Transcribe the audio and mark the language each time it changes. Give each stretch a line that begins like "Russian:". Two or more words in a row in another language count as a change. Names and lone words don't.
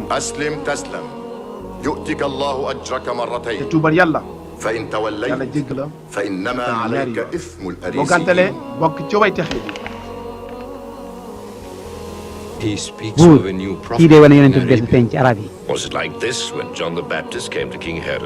Arabic: أسلم تسلم يؤتك الله أجرك مرتين.
Wolof: te tuubal yàlla.
Arabic: فإن توليت
Wolof: yàlla jégg la.
Arabic: فإنما عليك إثم
Wolof: boo gàntalee bokk ci way texe bi. buur kii day wane yonent bi bees bi feeñ ci arab yi.
English: Was it like this when John the Baptist came to King Herod?